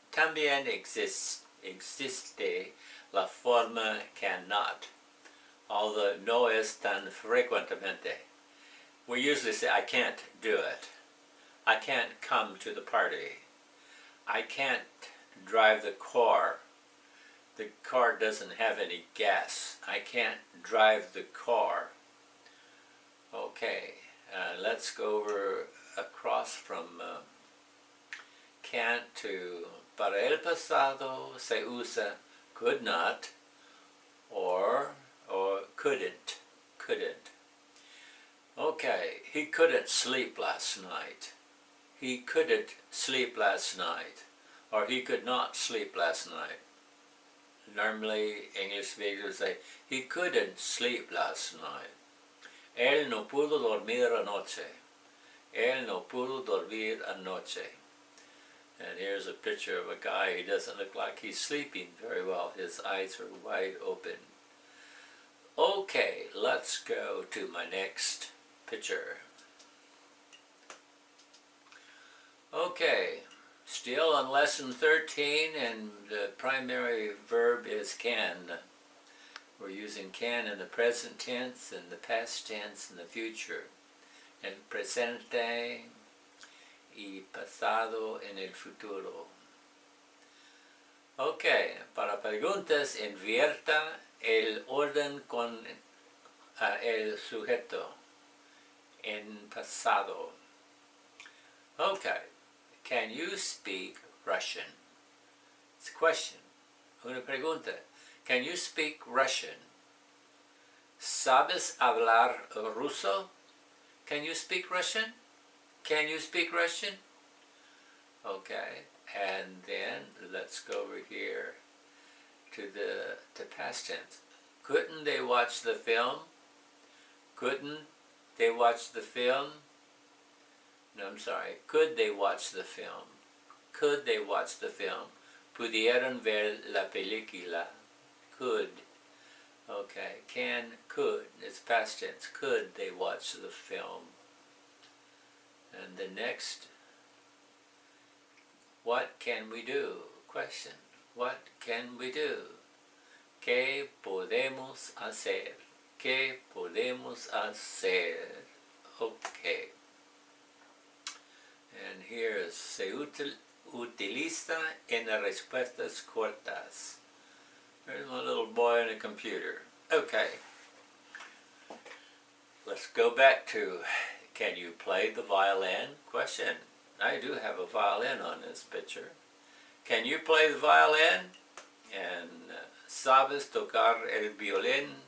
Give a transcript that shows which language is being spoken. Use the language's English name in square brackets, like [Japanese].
[Spanish] También existe la forma cannot, although no es tan frecuentemente. [English] We usually say, I can't do it. I can't come to the party. I can't drive the car. The car doesn't have any gas. I can't drive the car. Okay, let's go over across from can't to [Spanish] para el pasado se usa [English] could not or couldn't. Okay, he couldn't sleep last night. He couldn't sleep last night, or he could not sleep last night. Normally, English speakers say, he couldn't sleep last night. [Spanish] Él no pudo dormir anoche. Él no pudo dormir anoche. [English] And here's a picture of a guy who doesn't look like he's sleeping very well. His eyes are wide open. Okay, let's go to my next picture. Okay, still on lesson 13, and the primary verb is can. We're using can in the present tense and the past tense and the future. [Spanish] El presente y pasado en el futuro. Okay, para preguntas invierta el orden con el sujeto en pasado. [English] Okay, can you speak Russian? It's a question. [Spanish] Una pregunta. [English] Can you speak Russian? [Spanish] ¿Sabes hablar ruso? [English] Can you speak Russian? Can you speak Russian? Okay, and then let's go over here to the past tense. Couldn't they watch the film? Couldn't they watch the film? No, I'm sorry. Could they watch the film? Could they watch the film? [Spanish] Pudieron ver la película. [English] Could. Okay, can, could. It's past tense. Could they watch the film? And the next, what can we do? Question. What can we do? [Spanish] ¿Qué podemos hacer? ¿Qué podemos hacer? Okay. [English] And here is [Spanish] se utiliza en las respuestas cortas. [English] There's my little boy on a computer. Okay. Let's go back to, can you play the violin? Question. I do have a violin on this picture. Can you play the violin? [Spanish] And ¿sabes tocar el violín?